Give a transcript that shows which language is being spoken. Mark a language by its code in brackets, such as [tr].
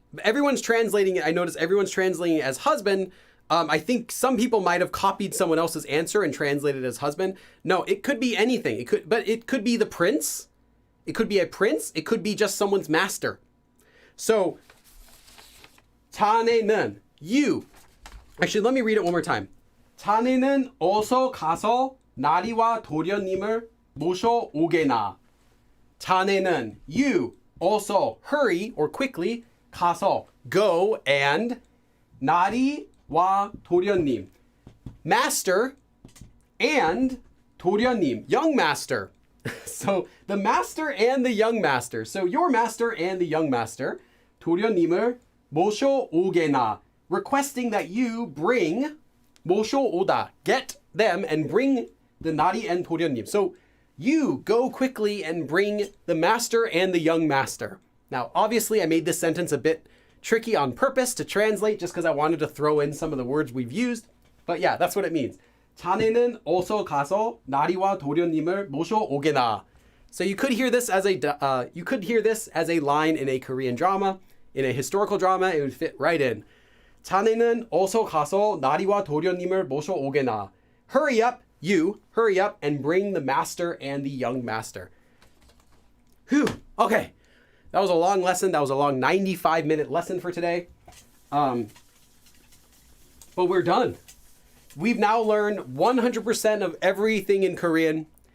[en] Everyone's translating it. I notice everyone's translating it as husband. I think some people might have copied someone else's answer and translated it as husband. No, it could be anything. But it could be the prince. It could be a prince. It could be just someone's master. So, 자네는, you. Actually, let me read it one more time. [ko] 자네는 어서 가서 나리와 도련님을 모셔오게나. [en] 자네는, you. Also, hurry or quickly. [ko] 가서, [en] go, and [ko] 나리와 도련님. [en] Master and 도련님, young master. So, the master and the young master. So, your master and the young master. [ko] 도련님을 모셔오게나. [en] Requesting that you bring 모셔오다. Get them and bring the 나리 and 도련님. So, you go quickly and bring the master and the young master. Now, obviously, I made this sentence a bit tricky on purpose to translate just because I wanted to throw in some of the words we've used. But yeah, that's what it means. [ko] 자네는 어서 가서 나리와 도련님을 모셔오게나. [en] So you could hear this as a line in a Korean drama, in a historical drama. It would fit right in. [ko] 자네는 어서 가서 나리와 도련님을 모셔오게나. [en] Hurry up, you hurry up and bring the master and the young master. Whew. Okay. That was a long lesson. That was a long 95-minute lesson for today. But we're done. We've now learned 100% of everything in Korean.